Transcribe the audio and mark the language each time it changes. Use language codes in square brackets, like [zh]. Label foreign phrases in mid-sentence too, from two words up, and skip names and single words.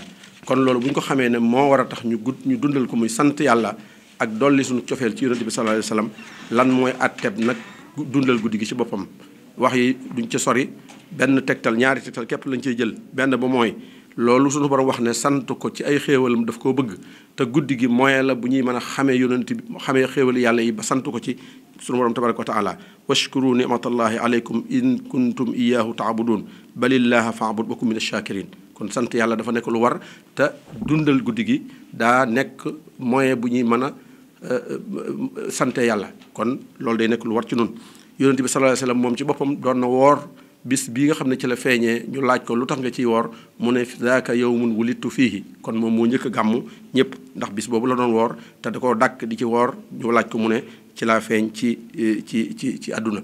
[wo] kon loolu bu ñu ko xamee ne moo war a tax ñu dundal ko muy sant yàlla ak dolli suñu cofeel ci yonent bi [ar] صلى الله عليه وسلم [wo] lan mooy atteb nag dundal guddi gi ci boppam. wax yi duñ ca sori benn tegtal ñaari tegtal képp lañ cey jël benn ba mooy loolu suñu borom wax ne sant ko ci ay xéewalam daf koo bëgg te guddi gi moyen la bu ñuy mën a xamee yonent bi xamee xéewali yàlla yi ba sant ko ci suñu borom [ar] تبارك وتعالى واشكروا نعمة الله عليكم إن كنتم إياه تعبدون بل الله فاعبد وكن من الشاكرين. [wo] kon sant yàlla dafa nekk lu war te dundal guddi gi daa nekk moyen bu ñuy mën a sante yàlla kon loolu day nekk lu war ci nun yonent bi [ar] صلى الله عليه وسلم [wo] moom ci boppam doon na woor bis bii nga xam ne ci la feeñee ñu laaj ko lu tax nga ciy woor mu ne [ar] ذاك يوم ولدت فيه [wo] kon moom moo njëkk a gàmmu ñëpp ndax bis boobu la doon woor te da koo dàkk di ci woor ñu laaj ko mu ne ci laa feeñ ci àdduna.